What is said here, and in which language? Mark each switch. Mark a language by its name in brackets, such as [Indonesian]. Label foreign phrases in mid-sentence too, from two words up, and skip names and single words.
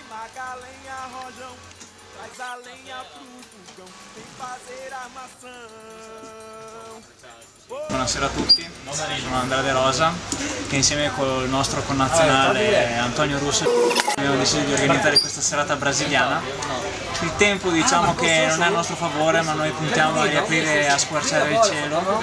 [Portuguese] Traga a lenha, rojão, traz a lenha pro fogão, vem fazer armação. [Italian] Buonasera a tutti, sono Andrea De Rosa che insieme col nostro connazionale Antonio Russo abbiamo deciso di organizzare questa serata brasiliana. Il tempo diciamo che non è a nostro favore, ma noi puntiamo a riaprire a squarciare il cielo.